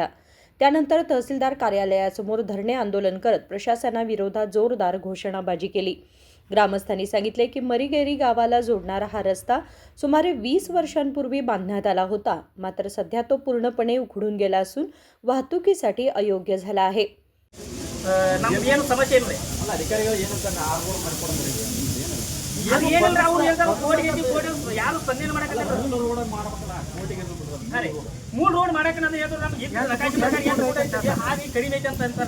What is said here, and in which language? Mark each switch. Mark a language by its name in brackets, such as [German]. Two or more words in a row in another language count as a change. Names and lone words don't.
[Marathi] त्यानंतर तहसीलदार कार्यालयासमोर धरणे आंदोलन करत प्रशासनाविरोधात जोरदार घोषणाबाजी केली. ग्रामस्थांनी सांगितले की मरीगेरी गावाला जोडणारा हा रस्ता सुमारे 20 वर्षांपूर्वी बांधण्यात आला होता, मात्र सध्या तो पूर्णपणे उखडून गेला असून वाहतुकीसाठी अयोग्य झाला आहे. [Kannada] ನಮ್ಗೇನು ಸಮಸ್ಯೆ ಇಲ್ಲ ಅಧಿಕಾರಿಗಳು ಏನಿಲ್ಲ ಅವ್ರು ಹೇಳ್ತಾರೆ ಕೋಟಿ ಯಾರು ಸ್ಪಂದನೆ ಮಾಡಕಲ್ಲ ಮೂಲ ರೋಡ್ ಮಾಡಕ್ಕೆ ನಾನು ಹೇಳಿದ್ರು ನಮ್ಗೆ ಹಾಗೆ ಕಡಿಮೆ ಐತೆ ಅಂತ ಅಂತಾರೆ.